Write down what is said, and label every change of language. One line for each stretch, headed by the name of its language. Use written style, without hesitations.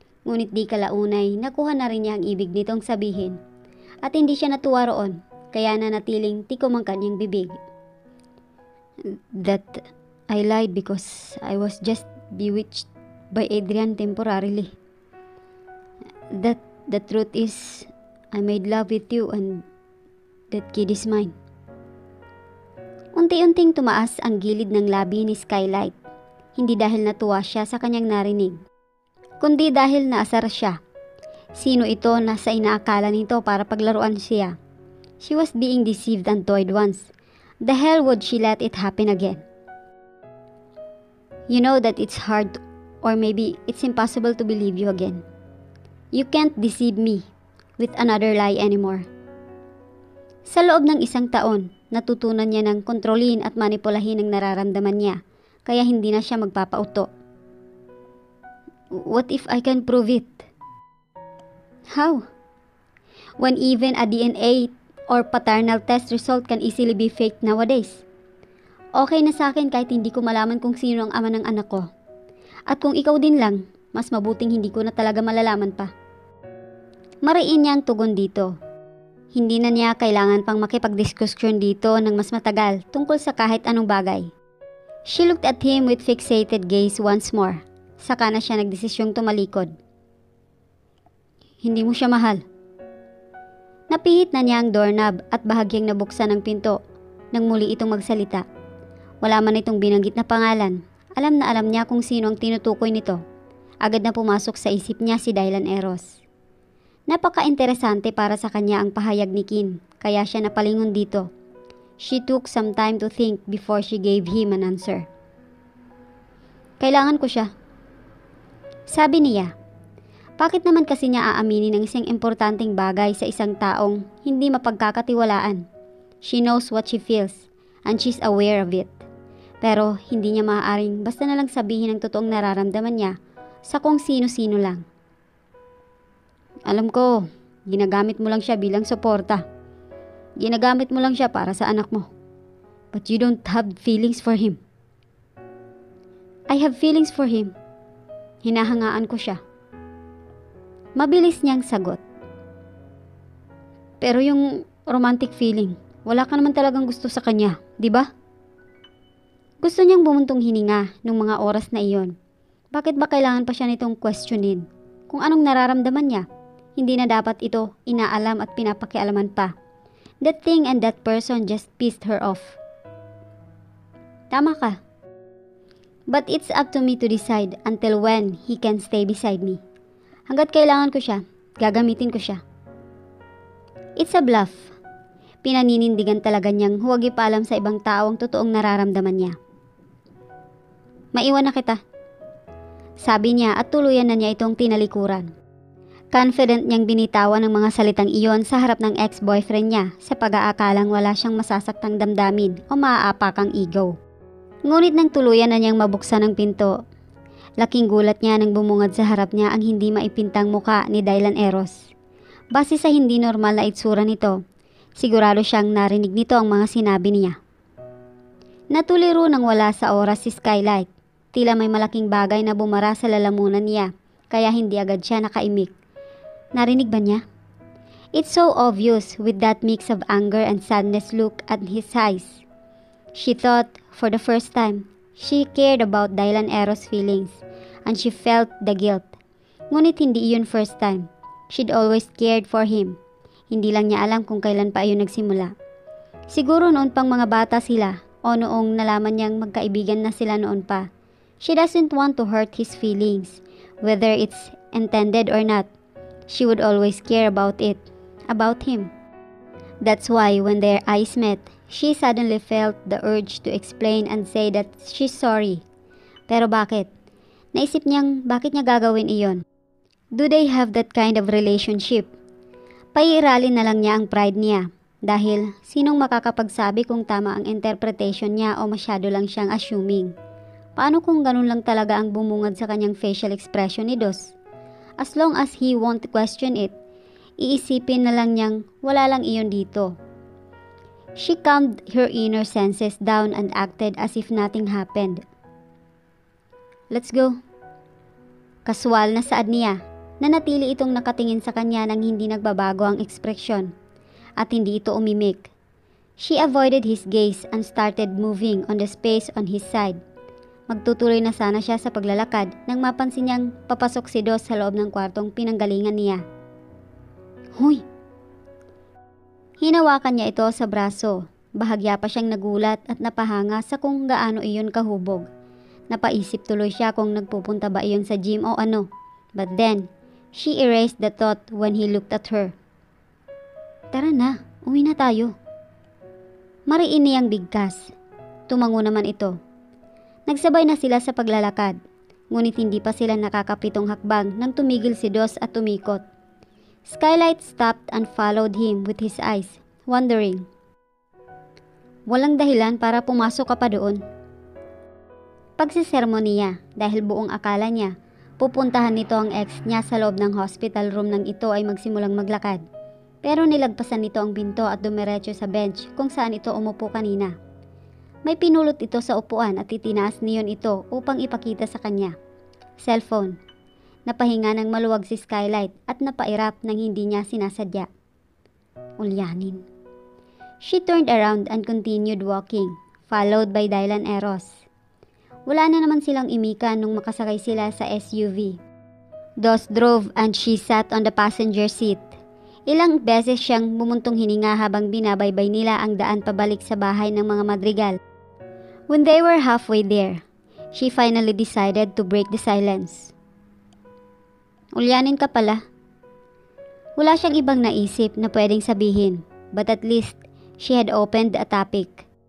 Filipino: Ngunit di kalaunay, nakuha na rin niya ang ibig nitong sabihin. At hindi siya natuwa roon, kaya nanatiling tikom ang kanyang bibig.
English: That I lied because I was just bewitched by Adrian temporarily. That the truth is, I made love with you and that kid is mine.
Filipino: Unti-unting tumaas ang gilid ng labi ni Skylight. Hindi dahil natuwa siya sa kanyang narinig, kundi dahil naasar siya. Sino ito na sa inaakala nito para paglaruan siya?
English: She was being deceived and toyed once. The hell would she let it happen again? You know that it's hard, or maybe it's impossible to believe you again. You can't deceive me with another lie anymore.
Filipino: Sa loob ng 1 taon, natutunan niya ng kontrolin at manipulahin ang nararamdaman niya, kaya hindi na siya magpapauto.
English: What if I can prove it? How? When even a DNA or paternal test result can easily be faked nowadays.
Filipino: Okay na sa akin kahit hindi ko malaman kung sino ang ama ng anak ko. At kung ikaw din lang, mas mabuting hindi ko na talaga malalaman pa. Mariin niya ang tugon dito. Hindi na niya kailangan pang makipagdiskusyon dito ng mas matagal tungkol sa kahit anong bagay.
English: She looked at him with fixated gaze once more.
Filipino: Saka na siya nagdesisyong tumalikod. Hindi mo siya mahal. Napihit na niya ang doorknob at bahagyang nabuksan ang pinto nang muli itong magsalita. Wala man itong binanggit na pangalan. Alam na alam niya kung sino ang tinutukoy nito. Agad na pumasok sa isip niya si Dylan Eros. Napaka-interesante para sa kanya ang pahayag ni Kin, kaya siya napalingon dito.
English: She took some time to think before she gave him an answer.
Filipino: Kailangan ko siya. Sabi niya. Bakit naman kasi niya aaminin ng isang importanteng bagay sa isang taong hindi mapagkakatiwalaan?
English: She knows what she feels, and she's aware of it.
Filipino: Pero hindi niya maaaring basta na lang sabihin ang totoong nararamdaman niya sa kung sino-sino lang. Alam ko, ginagamit mo lang siya bilang suporta. Ginagamit mo lang siya para sa anak mo.
English: But you don't have feelings for him. I have feelings for him.
Filipino: Hinahangaan ko siya. Mabilis niyang sagot. Pero yung romantic feeling, wala ka naman talagang gusto sa kanya, di ba? Gusto niyang bumuntong hininga nung mga oras na iyon. Bakit ba kailangan pa siya nitong questionin? Kung anong nararamdaman niya, hindi na dapat ito inaalam at pinapakialaman pa.
English: That thing and that person just pissed her off.
Filipino: Tama ka.
English: But it's up to me to decide until when he can stay beside me.
Filipino: Hanggat kailangan ko siya, gagamitin ko siya.
English: It's a bluff.
Filipino: Pinaninindigan talaga niyang huwag ipaalam sa ibang tao ang totoong nararamdaman niya. Maiwan na kita. Sabi niya at tuluyan na niya itong tinalikuran. Confident niyang binitawan ang mga salitang iyon sa harap ng ex-boyfriend niya sa pag-aakalang wala siyang masasaktang damdamin o maaapakang ego. Ngunit nang tuluyan na niyang mabuksan ang pinto, laking gulat niya nang bumungad sa harap niya ang hindi maipintang muka ni Dylan Eros. Base sa hindi normal na itsura nito, sigurado siyang narinig nito ang mga sinabi niya. Natuliro nang wala sa oras si Skylight. Tila may malaking bagay na bumara sa lalamunan niya, kaya hindi agad siya nakaimik. Narinig ba niya?
English: It's so obvious with that mix of anger and sadness look at his eyes. She thought, for the first time, she cared about Dylan Eros' feelings, and she felt the guilt.
Filipino: Ngunit hindi iyon
English: first time. She'd always cared for him.
Filipino: Hindi lang niya alam kung kailan pa iyon nagsimula. Siguro noon pang mga bata sila, o noong nalaman niyang magkaibigan na sila noon pa.
English: She doesn't want to hurt his feelings, whether it's intended or not. She would always care about it, about him. That's why when their eyes met, she suddenly felt the urge to explain and say that she's sorry.
Filipino: Pero bakit? Naisip niyang bakit niya gagawin iyon?
English: Do they have that kind of relationship?
Filipino: Paiiralin na lang niya ang pride niya. Dahil sinong makakapagsabi kung tama ang interpretation niya o masyado lang siyang assuming? Paano kung ganun lang talaga ang bumungad sa kanyang facial expression ni Dos?
English: As long as he won't question it,
Filipino: iisipin na lang niyang wala lang iyon dito.
English: She calmed her inner senses down and acted as if nothing happened. Let's go.
Filipino: Kaswal na saad niya. Nanatili itong nakatingin sa kanya nang hindi nagbabago ang ekspresyon at hindi ito umimik.
English: She avoided his gaze and started moving on the space on his side.
Filipino: Magtutuloy na sana siya sa paglalakad nang mapansin niyang papasok si Dos sa loob ng kwartong pinanggalingan niya. Hoy! Hinawakan niya ito sa braso. Bahagya pa siyang nagulat at napahanga sa kung gaano iyon kahubog. Napaisip tuloy siya kung nagpupunta ba iyon sa gym o ano.
English: But then, she erased the thought when he looked at her.
Filipino: Tara na, uwi na tayo. Mariin niyang bigkas. Tumango naman ito. Nagsabay na sila sa paglalakad. Ngunit hindi pa sila nakakapitong hakbang nang tumigil si Dos at tumikot.
English: Skylight stopped and followed him with his eyes, wondering.
Filipino: Walang dahilan para pumasok ka pa doon. Pagsisermonia dahil buong akala niya, pupuntahan nito ang ex niya sa loob ng hospital room nang ito ay magsimulang maglakad. Pero nilagpasan nito ang pinto at dumiretso sa bench kung saan ito umupo kanina. May pinulot ito sa upuan at itinaas niyon ito upang ipakita sa kanya. Cellphone. Napahinga ng maluwag si Skylight at napairap nang hindi niya sinasadya. Ulyanin.
English: She turned around and continued walking, followed by Dylan Eros.
Filipino: Wala na naman silang imika nung makasakay sila sa SUV.
English: Dos drove and she sat on the passenger seat.
Filipino: Ilang beses siyang bumuntong hininga habang binabaybay nila ang daan pabalik sa bahay ng mga Madrigal.
English: When they were halfway there, she finally decided to break the silence.
Filipino: Ulyanin ka pala. Wala siyang ibang naisip na pwedeng sabihin,
English: but at least she had opened a topic.